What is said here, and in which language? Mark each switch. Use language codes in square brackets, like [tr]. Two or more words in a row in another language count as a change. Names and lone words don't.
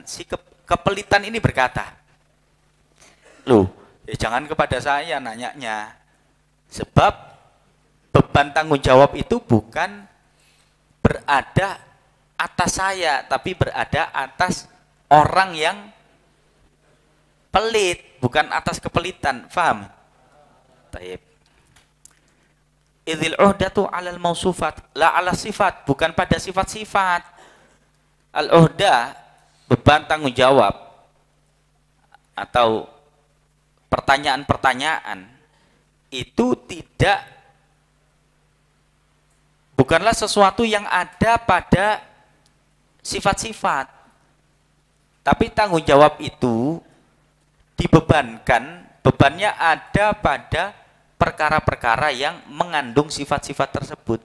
[id] Si kepelitan ini berkata, loh, ya jangan kepada saya nanyanya, sebab beban tanggung jawab itu bukan berada atas saya, tapi berada atas orang yang pelit, bukan atas kepelitan. Faham? Taib. [ar] إذ العهدة على الموصوفات لا على الصفات, [id] bukan pada sifat-sifat. Al-uhdah, beban tanggung jawab atau pertanyaan-pertanyaan itu bukanlah sesuatu yang ada pada sifat-sifat, tapi tanggung jawab itu dibebankan, bebannya ada pada perkara-perkara yang mengandung sifat-sifat tersebut.